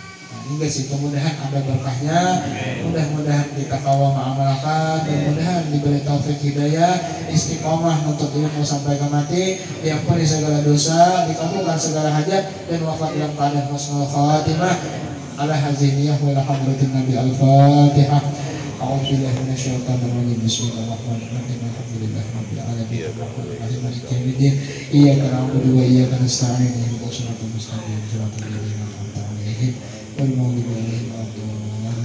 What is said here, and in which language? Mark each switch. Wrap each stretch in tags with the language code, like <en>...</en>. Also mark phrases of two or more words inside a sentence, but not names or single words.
<bjn>Nah, hingga situ mudahan ada berkahnya, mudah-mudahan kita kawa mengamalkan, mudah-mudahan diberi taufik hidayah, istiqomah untuk ilmu sampai ke mati, diampuni segala dosa, dikabulkan segala hajat, dan wafat dalam keadaan</bjn> <ar>حسن الخاتمة. على حزينية وحضرة النبي الفاتحة. أعوذ بالله من الشيطان الرجيم. بسم الله الرحمن الرحيم. الحمد لله رب العالمين. الرحمن الرحيم. مالك يوم الدين. إياك نعبد وإياك نستعين. اهدنا الصراط المستقيم. صراط الذين أنعمت عليهم غير المغضوب عليهم ولا الضالين.</ar>